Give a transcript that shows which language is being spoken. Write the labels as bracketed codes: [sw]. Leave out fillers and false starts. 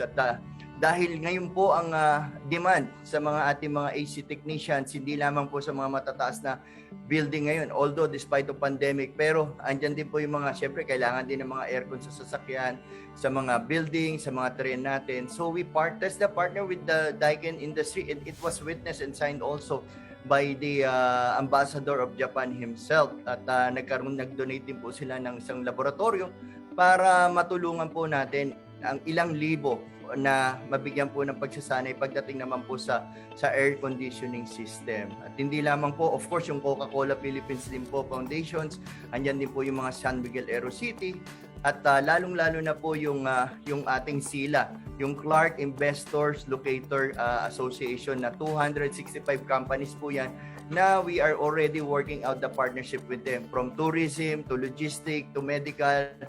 [tl] At dahil ngayon po ang demand sa mga ating mga AC technicians, hindi lamang po sa mga matataas na building ngayon, [en] although despite of pandemic, [tl] pero andyan din po yung mga, syempre kailangan din ng mga aircon sa sasakyan, sa mga building, sa mga train natin. [en] So we TESDA partner with the Daikin Industry, and it was witnessed and signed also by the Ambassador of Japan himself. [tl] At nag-donate din po sila ng isang laboratorio para matulungan po natin ang ilang libo na mabigyan po ng pagsasanay pagdating naman po sa air conditioning system. At hindi lamang po, of course, yung Coca-Cola Philippines din po foundations, andyan din po yung mga San Miguel Aero City, at lalong-lalo na po yung ating SILA, yung Clark Investors Locator Association, na 265 companies po yan na [en] we are already working out the partnership with them, from tourism to logistic to medical